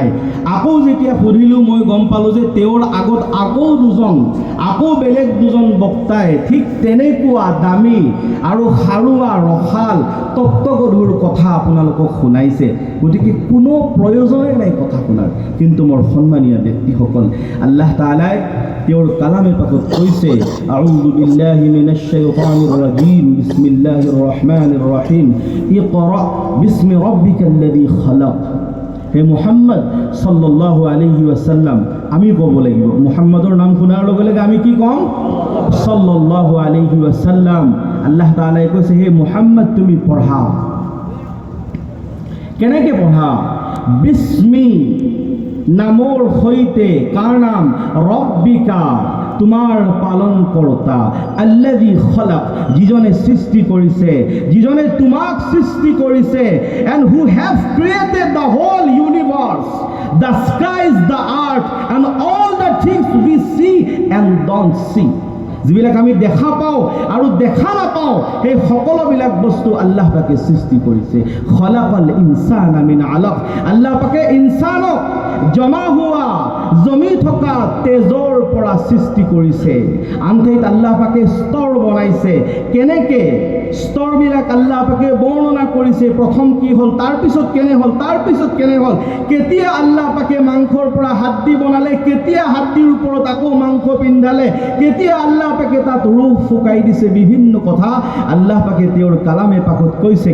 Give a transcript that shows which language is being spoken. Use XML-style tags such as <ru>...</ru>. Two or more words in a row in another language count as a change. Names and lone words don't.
<as>আকৌ যেতিয়া সুধিলোঁ মই গম পালোঁ যে তেওঁৰ আগত আকৌ বেলেগ দুজন বক্তাই ঠিক তেনেকুৱা দামী আৰু সাৰুৱা ৰসাল তত্ত্বগধুৰ কথা আপোনালোকক শুনাইছে। গতিকে কোনো প্ৰয়োজনেই নাই কথা শুনাৰ। কিন্তু মোৰ সন্মানীয় ব্যক্তিসকল, আল্লাহ তাআলাই তেওঁৰ কালামে পাকত কৈছে,</as> <ar>أعوذ بالله من الشيطان الرجيم بسم الله الرحمن الرحيم, اقرأ باسم ربك الذي خلق. হে মুহাম্মদ صلى الله عليه وسلم,</ar> <as>আমি ক'ব লাগিব, মুহাম্মদৰ নাম শুনাৰ লগে লগে আমি কি ক'ম?</as> <ar>صلى الله عليه وسلم.</ar> <as>আল্লাহ তাআলাই কৈছে, হে মুহাম্মদ তুমি পঢ়া। কেনেকৈ পঢ়া? বিস্মি, নামৰ সৈতে। কাৰ নাম? ৰব্বিকা, তোমাৰ পালনকৰ্তা,</as> <ar>الذي خلق,</ar> <as>যিজনে সৃষ্টি কৰিছে, যিজনে তোমাক সৃষ্টি কৰিছে,</as> <en>and who have created the whole universe, the skies, the earth, and all the things we see and don't see.</en> <as>যিবিলাক আমি দেখা পাওঁ আৰু দেখা নাপাওঁ, সেই সকলোবিলাক বস্তু আল্লাহ পাকে সৃষ্টি কৰিছে।</as> <ar>خلق الإنسان من علق,</ar> <as>আল্লাহ পাকে ইনসানক জমা হোৱা জমি থকা তেজৰ পৰা সৃষ্টি কৰিছে। আনঠাইত আল্লাহ পাকে স্তৰ বনাইছে। কেনেকৈ স্তৰবিলাক আল্লাহ পাকে বৰ্ণনা কৰিছে। প্ৰথম কি হ'ল, তাৰপিছত কেনে হ'ল, তাৰপিছত কেনে হ'ল, কেতিয়া আল্লাহ পাকে মাংসৰ পৰা হাড্ডি বনালে, কেতিয়া হাড্ডিৰ ওপৰত আকৌ মাংস পিন্ধালে, কেতিয়া আল্লাহ পাকে তাত ৰূহ ফুকাই দিছে, বিভিন্ন কথা আল্লাহ পাকে তেওঁৰ কালামে পাকত কৈছে।</as>